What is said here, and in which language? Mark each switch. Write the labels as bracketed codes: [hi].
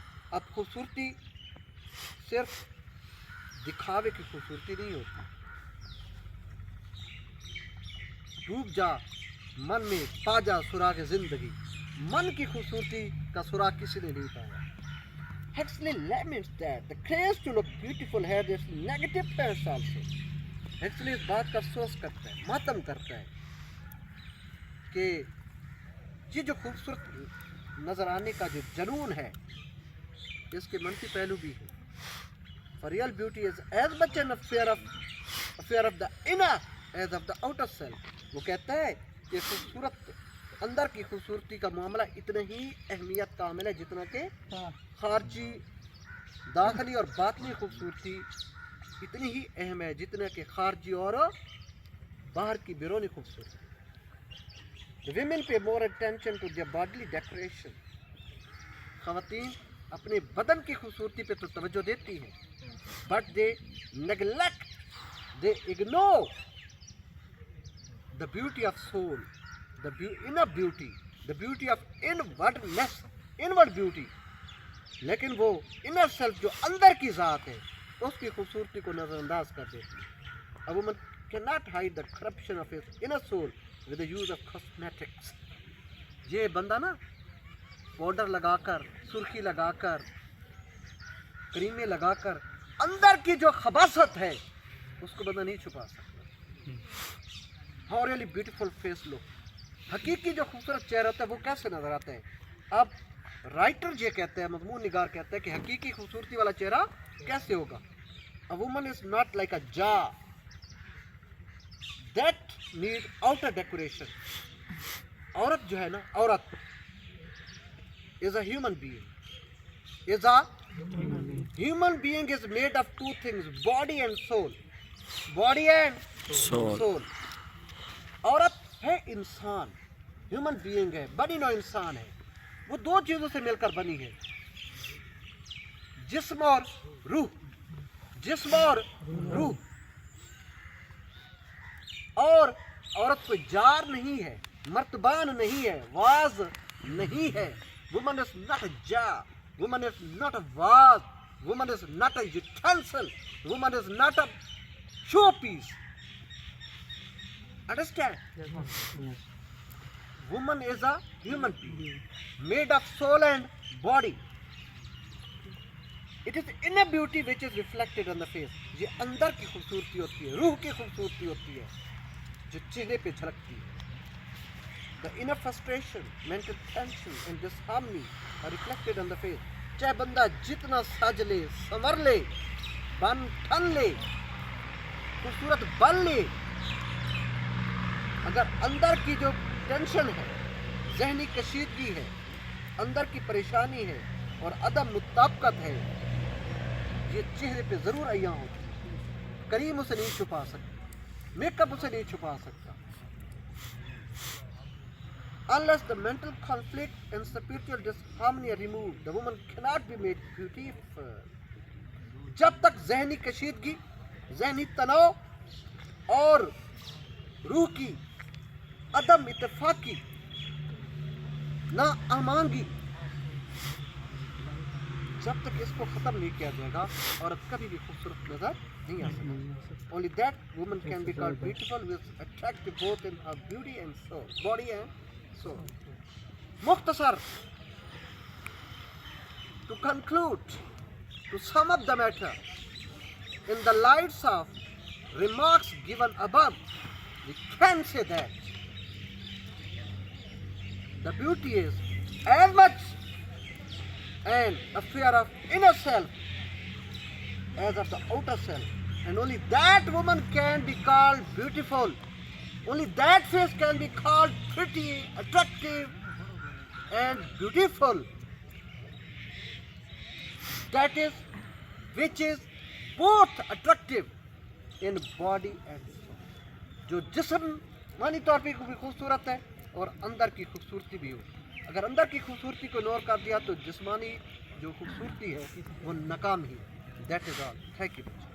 [ur] اب خوبصورتی صرف دکھاوے کی خوبصورتی نہیں ہوتی. ڈوب جا من میں پا جا سراغ زندگی, من کی خوبصورتی کا سراغ کسی نے نہیں پایا. [en] Huxley laments that the craze to look beautiful had its negative parts also. [ur] Huxley اس بات کا افسوس کرتا ہے, ماتم کرتا ہے کہ یہ جو خوبصورت نظر آنے کا جو جنون ہے اس کے منفی پہلو بھی ہے. [en] For real beauty is as much an affair of the inner as of the outer self. [ur] وہ کہتا ہے کہ خوبصورت اندر کی خوبصورتی کا معاملہ اتنا ہی اہمیت کا عامل ہے جتنا کہ خارجی داخلی اور باطنی خوبصورتی اتنی ہی اہم ہے جتنا کہ خارجی اور باہر کی بیرونی خوبصورتی. [en] The women pay more attention to their bodily decoration. [ur] خواتین اپنے بدن کی خوبصورتی پہ تو توجہ دیتی ہیں, [en] but they neglect, they ignore the beauty of soul, the inner beauty, the beauty of inwardness, inward beauty. [ur] لیکن وہ inner self جو اندر کی ذات ہے اس کی خوبصورتی کو نظر انداز کر دیتی ہے. [en] A woman cannot hide the corruption of his inner soul with the use of cosmetics. [ur] یہ بندہ نا پاؤڈر لگا کر, سرخی لگا کر, کریمیں لگا کر اندر کی جو خباثت ہے اس کو بندہ نہیں چھپا سکتا. [en] How really beautiful face look. [ur] حقیقی جو خوبصورت چہرہ ہوتا ہے وہ کیسے نظر آتا ہے؟ اب رائٹر یہ کہتے ہیں, مضمون نگار کہتے ہیں کہ حقیقی خوبصورتی والا چہرہ کیسے ہوگا. [en] A woman is not like a jar that need outer decoration. [ur] عورت جو ہے نا, عورت [en] is a human being. Is a human being is made of two things, body and soul. Body and soul. [ur] عورت ہے انسان, ہیومن بینگ ہے, بنی نو انسان ہے. وہ دو چیزوں سے مل کر بنی ہے, جسم اور روح. جسم اور روح. اور عورت کوئی جار نہیں ہے, مرتبان نہیں ہے, واز نہیں ہے. [en] Woman is not a jar. Woman is not a vase. Woman is not a utensil. Woman is not a showpiece. Understand? Yes. Woman is a human being made of soul and body. It is inner beauty which is reflected on the face. [ur] یہ اندر کی خوبصورتی ہوتی ہے, روح کی خوبصورتی ہوتی ہے جو چہرے پہ جھلکتی ہے. [en] The inner frustration, mental tension and disharmony are reflected on the face. [ur] چاہے بندہ جتنا سج لے, سنور لے, بن ٹھن لے, خوبصورت بن لے, اگر اندر کی جو ٹینشن ہے, ذہنی کشیدگی ہے, اندر کی پریشانی ہے اور عدم مطابقت ہے, یہ چہرے پہ ضرور عیاں ہوتی ہے. کریم اسے نہیں چھپا سکتا, میک اپ اسے نہیں چھپا سکتا. [en] Unless the mental conflict and spiritual disharmony are removed, the woman cannot be made beautiful. [ur] جب تک ذہنی کشیدگی, ذہنی تناؤ اور روح کی عدم اتفاقی, نا امانگی, جب تک اس کو ختم نہیں کیا جائے گا عورت کبھی بھی خوبصورت نظر نہیں آ سکتی. [en] Only that woman can be called beautiful, with attractive both in her beauty and soul, body and soul. مختصر, to conclude, to sum up the matter, in the lights of remarks given above, we can say that the beauty is as much an affair of inner self as of the outer self, and only that woman can be called beautiful. Only that face can be called pretty, attractive and beautiful. That is, which is both attractive in body and soul. [ur] جو جسمانی طور پہ بھی خوبصورت ہے اور اندر کی خوبصورتی بھی ہو. اگر اندر کی خوبصورتی کو نور کر دیا تو جسمانی جو خوبصورتی ہے وہ ناکام ہی. [en] That is all. Thank you.